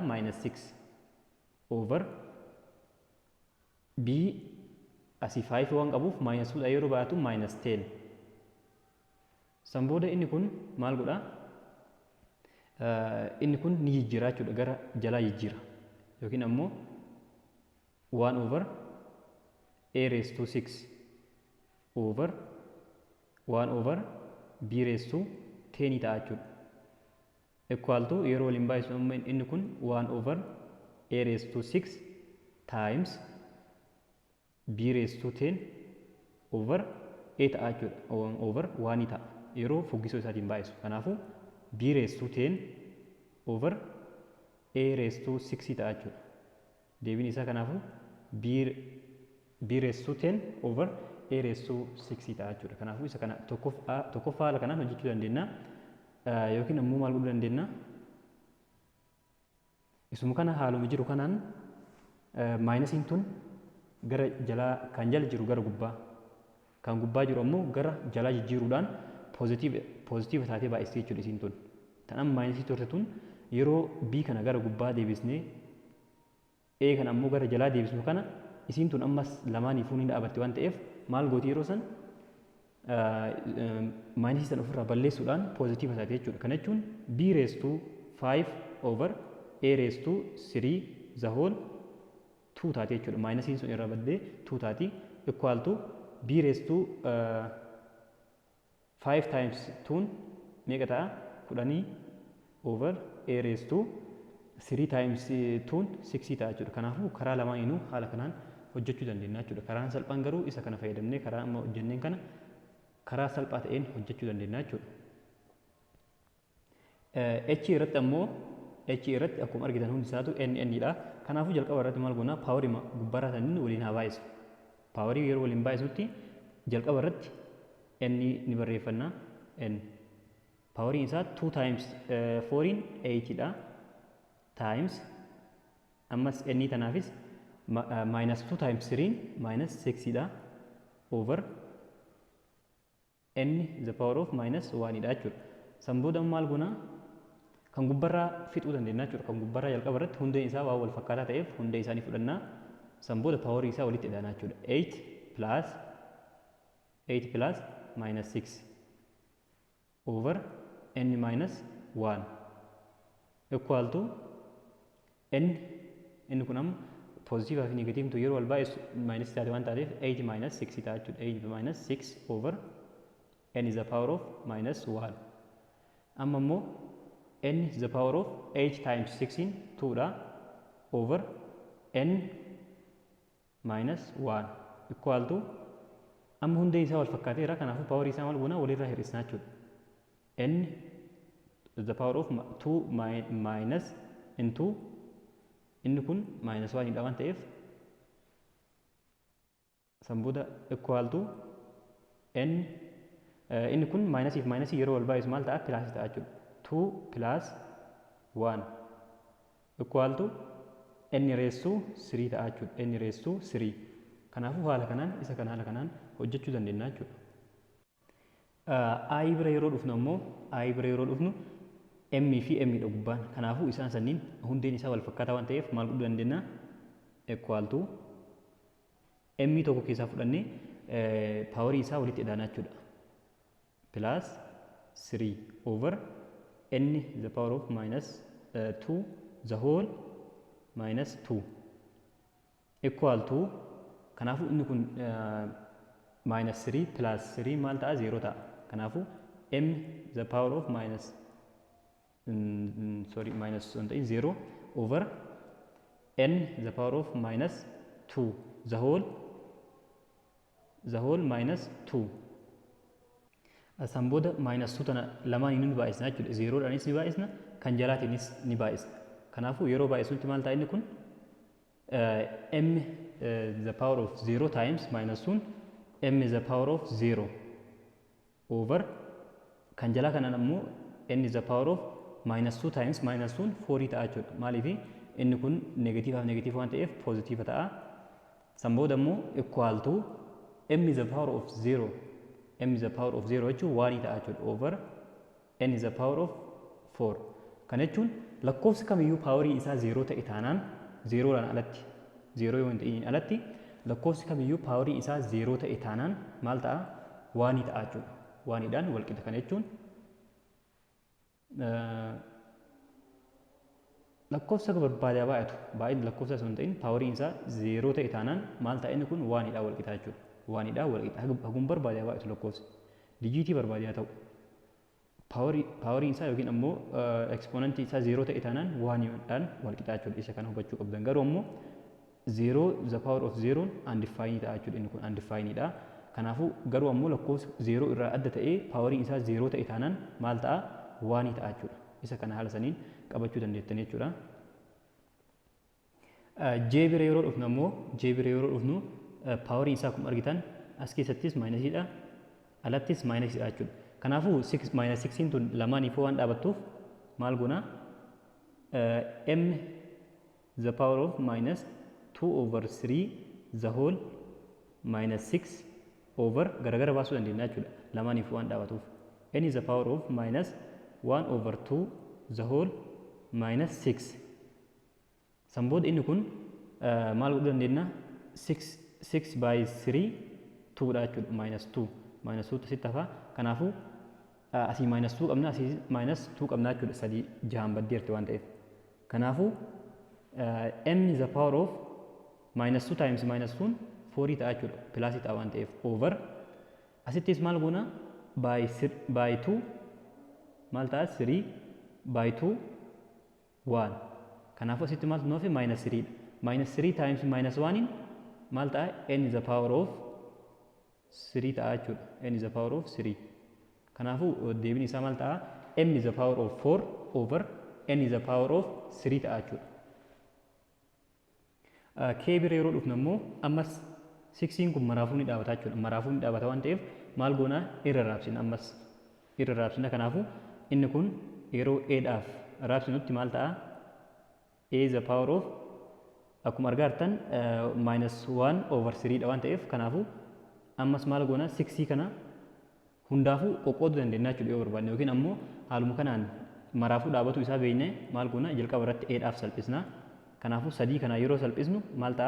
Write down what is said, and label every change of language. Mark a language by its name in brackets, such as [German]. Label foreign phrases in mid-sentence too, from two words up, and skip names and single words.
[Oromo] -6 over b asii 5 waan qabuuf -2 yeroo baatu -10. San booda inni kun maal godha? Inni kun ni jijjiira jechuudha, gara jalaa jijjiira yookiin ammoo [English] 1 over a raised to 6 over 1 over b raised to 10 [Oromo] ta'a jechuudha. [English] Equal to [Oromo] yeroo waliin baay'isu amma inni kun [English] 1 over a raised to 6 times b raised to 10 over a [Oromo] ta'a jechuudha, [English] over 1 [Oromo] ta'a yeroo fuggisoo isaatiin baay'isu. [English] Kanaafuu b raised to 10 over a raised to 6 [Oromo] ta'a jechuudha. Deebiin isaa kanaafuu [English] b raised to 10 over a raised to 6 [Oromo] ta'a jechuudha. Kanaafuu isa kana tokkoffaa haala kanaan hojjechuu dandeenya. Yookiin ammoo maal godhuu dandeenya? Isuma kana haaluma jiru kanaan maayinasiin tun gara jalaa kan jala jiru gara gubbaa, kan gubbaa jiru ammoo gara jalaa jijjiiruudhaan poozitiiva taatee baay'istee jechuudha isiin tun. Tan amma maayinasii turte tun yeroo b kana gara gubbaa deebisnee a kana ammoo gara jalaa deebisnu kana isiin tun ammas lamaaniifuu ni dhaabatte waan ta'eef maal gooti yeroo san maayinasii sana ofirraa balleessuudhaan poozitiiva taatee jechuudha. Kana jechuun [English] b raised to 5 over a raised to 3 the whole 2 [Oromo] taatee jechuudha. Maayinasiin sun irraa baddee 2 taati [English] equal to b raised to 5 times 2 [Oromo] meeqa ta'a? [English] 10 over a raised to 3 times 2 6 [Oromo] ta'a jechuudha. Kanaafuu karaa lamaaniinuu haala kanaan hojjechuu dandeenya jechuudha. Karaan salphaan garuu isa kana fayyadamnee karaa amma hojjenneen kana karaa salphaa ta'een hojjechuu dandeenya jechuudha. H irratti ammoo H irratti akkuma argitan hundi isaatu n dha. Kanaafuu jalqaba irratti maal goonaa? Paawarii gubbaarraa saniin waliin haa baay'isu. Paawarii yeroo waliin baay'isutti jalqaba irratti n ni barreeffanna. N paawariin isaa 2 times 4 8 dha times ammas n tanaafis -2 times 3 -6 dha [English] over n the power of -1 [Oromo] dha jechuudha. San booda maal goonaa? Kan gubbarraa fixuu dandeenya jechuudha. Kan gubbarraa jalqaba irratti hundeen isaa waan wal fakkaataa ta'eef hundee isaanii fudhannaa. San booda paawarii isaa walitti hidhanaa jechuudha. [English] 8 plus -6 over n -1 equal to n [Oromo] inni kun amma poozitiivaa fi negatiivtu yeroo wal baay'isu maayinasii taate waan taateef 8 -6 ta'a jechuudha. [English] 8 -6 over n is the power of -1. [Oromo] Amma immoo [English] n is the power of 8 times 16 [Oromo] 2 dha [English] over n -1 equal to [Oromo] amma hundee isaa wal fakkaateera. Kanaafuu paawarii isaa maal goonaa? Walirraa hir'isnaa jechuudha. [English] n is the power of 2 minus n2 [Oromo] inni kun -1 dha waan ta'eef san booda [English] equal to n [Oromo] inni kun maayinasii fi maayinasii yeroo wal baay'isu maal ta'a? Pilaasii ta'a jechuudha. [English] 2 plus 1 equal to n raised to 3 [Oromo] ta'a jechuudha. [English] n raised to 3. [Oromo] Kanaafuu haala kanaan isa kana haala kanaan hojjechuu dandeenya jechuudha. I bira yeroo dhufnu ammoo I bira yeroo dhufnu m fi m dha gubbaan. Kanaafuu isaan sanniin hundeen isaa wal fakkaataa waan ta'eef maal godhuu dandeenya? [English] Equal to m [Oromo] tokko keessaa fudhannee paawarii isaa walitti hidhaanaa jechuudha. [English] Plus 3 over n the power of -2 the whole -2 equal to [Oromo] kanaafuu inni kun -3 plus 3 maal ta'a? 0 ta'a. [English] Kanaafuu m the power of -0 over n the power of -2 the whole -2. [Oromo] San booda -2 tana lamaan ni baay'isna jechuudha. 0 dhaanis ni baay'isna, kan jalaatiinis ni baay'isna. Kanaafuu yeroo baay'isutti maal ta'a inni kun? [English] m the power of 0 times -2 m the power of 0 over [Oromo] kan jalaa kanaan ammoo [English] n the power of minus 2 times minus 2 4 [Oromo] ta'a jechuudha. Maaliif inni kun negatiivaaf negatiiva waan ta'eef posiitiiva ta'a. San booda immoo [English] equal to m is the power of 0. M is the power of 0 [Oromo] jechuun 1 ta'a jechuudha [English] over n is the power of 4. [Oromo] Kana jechuun lakkoofsi kamiyyuu paawarii isaa 0 ta'e taanaan 0dhaan alatti 0 yoo hin ta'in alatti lakkoofsi kamiyyuu paawarii isaa 0 ta'e taanaan maal ta'a? 1 ta'a jechuudha. 1dhaan wal qixa. Kana jechuun lakkoofsa barbaadaa baay'atu baay'een lakkoofsa sun ta'in paawariin isaa 0 ta'e taanaan maal ta'a? Inni kun 1dhaan wal qixa jechuudha. 1dhaan wal qixa. Hagum barbaadaa baay'atu lakkoofsi dijiitii barbaadaa ta'u paawariin isaa yookiin ammoo ekspoonantii isaa 0 ta'e taanaan 1dhaan wal qixa jechuudha. Isa kana hubachuu qabdan. Garuu ammoo [English] 0 the power of 0 undefined [Oromo] ta'a jechuudha. Inni kun undefined dha. Kanaafuu garuu ammoo lakkoofsi 0 irraa adda ta'ee paawariin isaa 0 ta'e taanaan maal ta'a? 1 ta'a jechuudha. Isa kana haala saniin qabachuu dandeettanii jechuudha. J bira yeroo dhufnu ammoo J bira yeroo dhufnu paawariin isaa akkuma argitan as keessattis maayinasiidha, alattis maayinasiidha jechuudha. Kanaafuu minus 6 tun lamaaniifuu waan dhaabattuuf maal goona? [English] M the power of minus 2 over 3 the whole minus 6 over [Oromo] garagara baasuu dandeenya jechuudha. Lamaaniifuu waan dhaabatuuf. [English] N is the power of minus 1 over 2 the whole minus 6. [Oromo] San booda inni kun maal godhuu dandeenya? 6 by 3 2 dha jechuudha. Minus 2 asitti hafa. Kanaafuu asii minus 2 qabna, asii minus 2 qabna jechuudha. Sadii jahan baddeerti waan ta'eef. [English] Kanaafuu m is the power of minus 2 times minus 2 4 [Oromo] ta'a jechuudha. Pilaasii ta'a waan ta'eef over asittis maal goona? by 2 maal ta'a? 3 by 2 1. Kanaafuu asitti maal nuufi? minus 3 dha. [English] Minus 3 times minus 1 [Oromo] maal ta'a? [English] n is the power of 3 ta'a jechuudha. n is the power of 3. [Oromo] Kanaafuu deebiin isaa maal ta'a? [English] m is the power of 4 over n is the power of 3 [Oromo] ta'a jechuudha. K bira yeroo dhufnu ammoo ammas 6 kun maraafuu ni dhaabata jechuudha. Maraafuu ni dhaabata waan ta'eef maal goona? irra raabsina. Ammas irra raabsina. Kanaafuu inni kun yeroo eedhaaf raabsinutti maal ta'a? [English] a is the power of [Oromo] akkuma argaa jirtan minus 1 over 3 dha waan ta'eef kanaafuu ammas maal goona? 6 kana hundaafuu qoqqooduu dandeenya jechuudha yoo barbaadne yookiin ammoo haaluma kanaan maraafuu dhaabatu isaa beekne maal goona? jalqaba irratti eedhaaf salphisna. Kanaafuu 3 kana yeroo salphisnu maal ta'a?